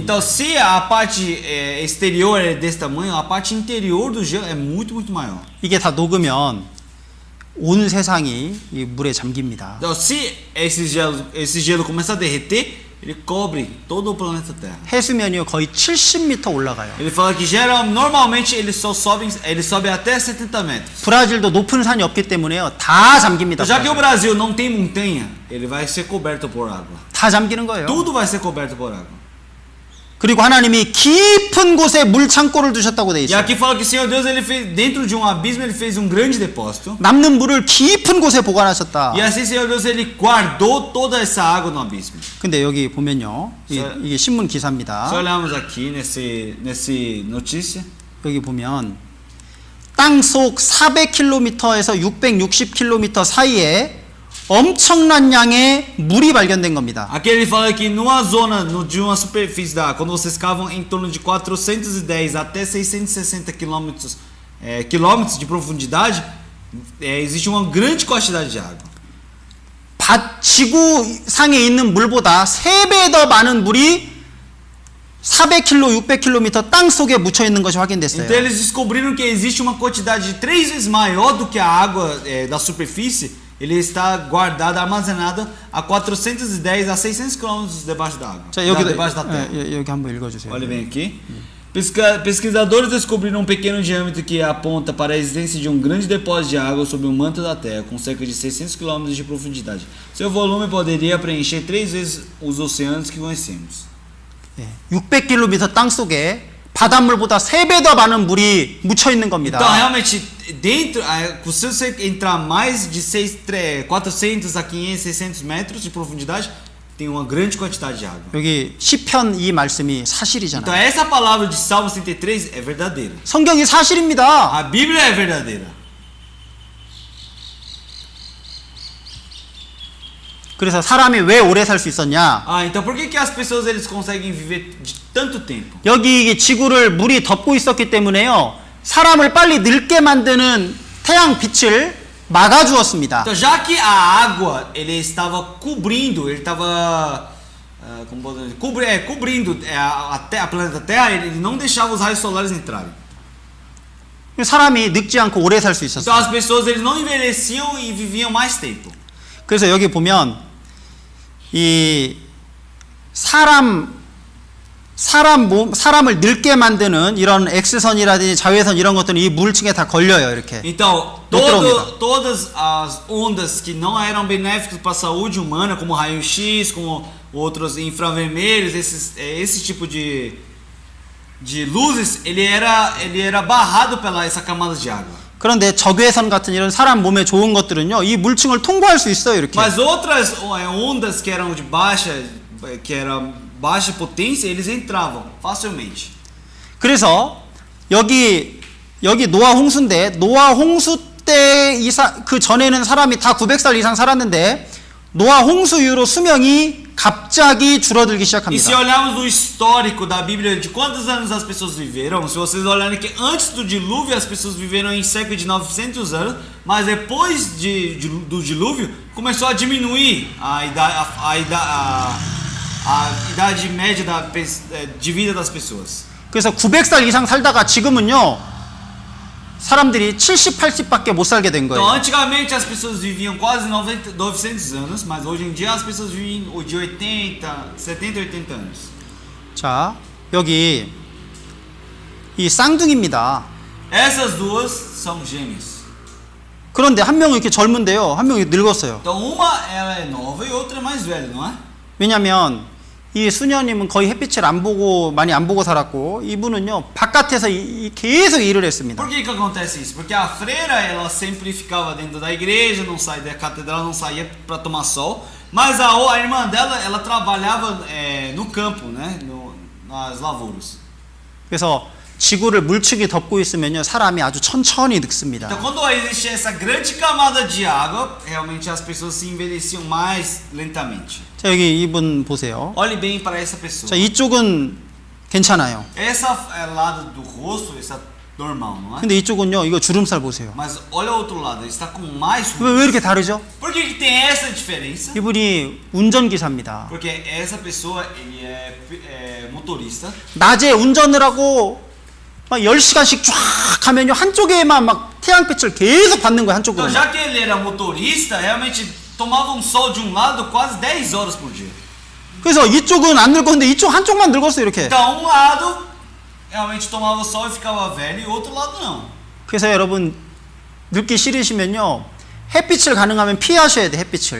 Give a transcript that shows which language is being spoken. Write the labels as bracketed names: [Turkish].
[Portuguese] Então, se a parte exterior é desse tamanho, a parte interior do gelo é muito maior. [Korean] 이게 다 녹으면 온 세상이 이 물에 잠깁니다. [Portuguese] Então, se esse gelo começa a derreter, ele cobre todo o planeta Terra. [Korean] 해수면이 거의 70m 올라가요. [Portuguese] Ele fala que normalmente ele sobe até 70 metros. [Korean] 브라질도 높은 산이 없기 때문에요. 다 잠깁니다. [Portuguese] Já que o Brasil não tem montanha, ele vai ser coberto por água. [Korean] 다 잠기는 거예요. [Portuguese] Tudo vai ser coberto por água. [Korean] 그리고 하나님이 깊은 곳에 물 창고를 두셨다고 돼 [Portuguese] E [Korean] 있어요. [Portuguese] aqui fala que o Senhor Deus ele fez dentro de um abismo, ele fez um grande depósito. [Korean] 남는 물을 깊은 곳에 보관하셨다. [Portuguese] E assim o Senhor Deus ele guardou toda essa água no abismo. [Korean] 근데 여기 보면요. 이게 신문 기사입니다. [Portuguese] Se olharmos aqui nesse notícia, [Korean] 여기 보면 땅속 400km에서 660km 사이에 엄청난 양의 물이 발견된 겁니다. [Portuguese] aqui ele fala que numa zona de uma superfície da água, quando vocês cavam em torno de 410 até 660 quilômetros de profundidade, existe uma grande quantidade de água. [Korean] 지구상에 있는 물보다 3배 더 많은 물이 400km, 600km 땅 속에 묻혀 있는 것이 확인됐어요. [Portuguese] Então eles descobriram que existe uma quantidade 3 vezes maior do que a água da superfície. Ele está guardado, armazenado a 410 a 600 km debaixo da água. [Korean] 자, 여기도 [Portuguese] debaixo da terra. [Korean] 여기 한번 읽어주세요. [Portuguese] Olha bem aqui. Pesquisadores descobriram um pequeno diâmetro que aponta para a existência de um grande depósito de água sobre o manto da Terra, com cerca de 600 km de profundidade. Seu volume poderia preencher 3 vezes os oceanos que conhecemos. [Korean] 600km 땅 속에 바닷물보다 3배 더 많은 물이 묻혀 있는 겁니다. [Portuguese] Então, realmente, dentro, se você entrar mais de 400 a 500, 600 metros de profundidade, tem uma grande quantidade de água. [Korean] 여기 시편 이 말씀이 [Portuguese] Então, [Korean] 사실이잖아요. [Portuguese] essa palavra de Salmo 33 é verdadeira. [Korean] 성경이 사실입니다. [Portuguese] A Bíblia é verdadeira. [Korean] 그래서 사람이 왜 오래 살 수 있었냐? [Portuguese] Então por que as pessoas eles conseguem viver de tanto tempo? [Korean] 여기 지구를 물이 덮고 있었기 때문에요. 사람을 빨리 늙게 만드는 태양 빛을 막아주었습니다. [Portuguese] Então já que a água ele estava cobrindo, ele estava cobrindo a planeta Terra, ele não deixava os raios solares entrarem. [Korean] 사람이 늙지 않고 오래 살 수 [Portuguese] Então [Korean] 있었어요. [Portuguese] as pessoas eles não envelheciam e viviam mais tempo. [Korean] 그래서 여기 보면 이 사람을 늙게 만드는 이런 X선이라든지 자외선 이런 것들은 이 물층에 다 걸려요, 이렇게. [Portuguese] Então, todas as ondas que não eram benéficas para a saúde humana, como raio-x, como outros infravermelhos, esse tipo de luzes, ele era barrado pela essa camada de água. [Korean] 그런데 적외선 같은 이런 사람 몸에 좋은 것들은요, 이 물층을 통과할 수 있어요, 이렇게. [Portuguese] Mas outras ondas que eram de baixa potência, eles entravam facilmente. [Korean] 그래서 여기 노아 홍수인데 노아 홍수 때 그 전에는 사람이 다 900살 이상 살았는데 노아 홍수 이후로 수명이 갑자기 줄어들기 [Portuguese] E se [Korean] 시작합니다. [Portuguese] olharmos o histórico da Bíblia de quantos anos as pessoas viveram, se vocês olharem que antes do dilúvio as pessoas viveram em cerca de 900 anos, mas depois do dilúvio começou a diminuir a idade média de vida das pessoas. [Korean] 그래서 900살 이상 살다가 지금은요 사람들이 70, 80밖에 못 살게 된 [Portuguese] Então, [Korean] 거예요. [Portuguese] antigamente as pessoas viviam quase 900 anos, mas hoje em dia as pessoas vivem de 80, 70, 80 anos. [Korean] 자, 여기 이 쌍둥이입니다. [Portuguese] Essas duas são gêmeas. [Korean] 그런데 한 명은 이렇게 젊은데요. 한 명이 늙었어요. [Portuguese] Então, uma ela é nova e outra é mais velha, não é? [Korean] 왜냐면 이 수녀님은 거의 햇빛을 안 보고 많이 안 보고 살았고 이분은요 바깥에서 계속 일을 했습니다. [Portuguese] Por que acontece isso? Porque a freira ela sempre ficava dentro da igreja, não saía da catedral, não saía para tomar sol. Mas a irmã dela ela trabalhava no campo, né? Nas lavouras. [Korean] 그래서 지구를 물층이 덮고 있으면요 사람이 아주 천천히 늙습니다. [Portuguese] Então quando existia essa grande camada de água, realmente as pessoas se envelheciam mais lentamente. [Korean] 자 여기 이분 보세요. [Portuguese] Olhe bem para essa pessoa. [Korean] 자 이쪽은 괜찮아요. [Portuguese] Essa lado do rosto está normal, não é? [Korean] 근데 이쪽은요 이거 주름살 보세요. [Portuguese] Mas olha o outro lado, ele está com mais [Korean] 왜 이렇게 다르죠? [Portuguese] Por que tem essa diferença? [Korean] 이분이 운전기사입니다. [Portuguese] Porque essa pessoa ele é motorista. [Korean] 낮에 운전을 하고 막 10시간씩 쫙 가면요 한쪽에만 막 태양빛을 계속 받는 거예요. 한쪽으로. [Portuguese] Então, já que ele era motorista, realmente tomava sol de sol quase 10 horas por dia. [Korean] 그래서 이쪽은 안 늙었는데 이쪽 한쪽만 늙었어요 이렇게. [Portuguese] Então, um lado realmente tomava sol e ficava velho e o outro lado não. [Korean] 그래서 여러분 늙기 싫으시면요 햇빛을 가능하면 피하셔야 돼 햇빛을.